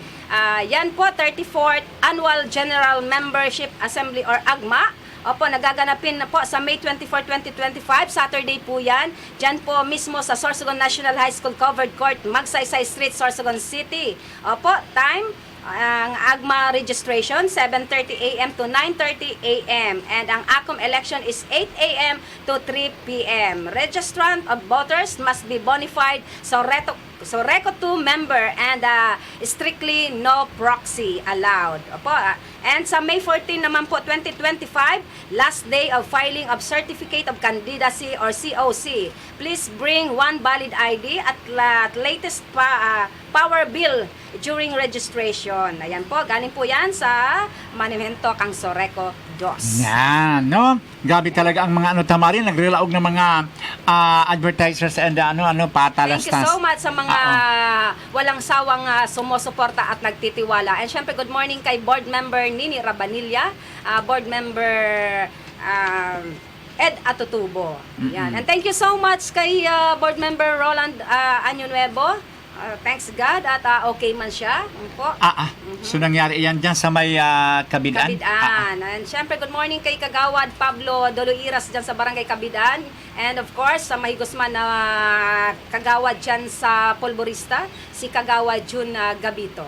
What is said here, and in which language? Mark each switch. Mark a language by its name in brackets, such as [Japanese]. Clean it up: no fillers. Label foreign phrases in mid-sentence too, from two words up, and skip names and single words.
[Filipino] Yan po, 34th Annual General Membership Assembly or AGMA. Nagaganapin na po sa May 24, 2025, Saturday po yan. Diyan po mismo sa Sorsogon National High School Covered Court, Magsaysay Street, Sorsogon City. [English] Time, ang AGMA registration, 7:30 a.m. to 9:30 a.m. And ang ACOM election is 8 a.m. to 3 p.m. Registrant of voters must be bonified, Reco 2 member and strictly no proxy allowed. [Filipino] And sa May 14 naman po, 2025, [English] last day of filing of Certificate of Candidacy or COC. Please bring one valid ID at latest power bill during registration. [Filipino] Ayan po, galing po yan sa Monumento kang Soreco 2. Yan, no? Gabi talaga ang mga tamarin, nagrilaog ng mga [English] advertisers and [Filipino] patalastas. [English] Thank you so much [Filipino] sa mga walang sawang sumusuporta at nagtitiwala. And syempre, [English] good morning kay board member Nini Rabanilla, board member Ed Atutubo. Yan. And thank you so much kay board member Roland Año Nuevo. Thanks God [Filipino] at okay man siya. Po. So nangyari yan dyan sa may Kabidaan? Kabidaan. And syempre, [English] good morning [Filipino] kay Kagawad Pablo Doloiras dyan sa Barangay Kabidaan. [English] And of course, [Filipino] sa may Guzman na Kagawad dyan sa Polvorista, si Kagawad Jun Gabito.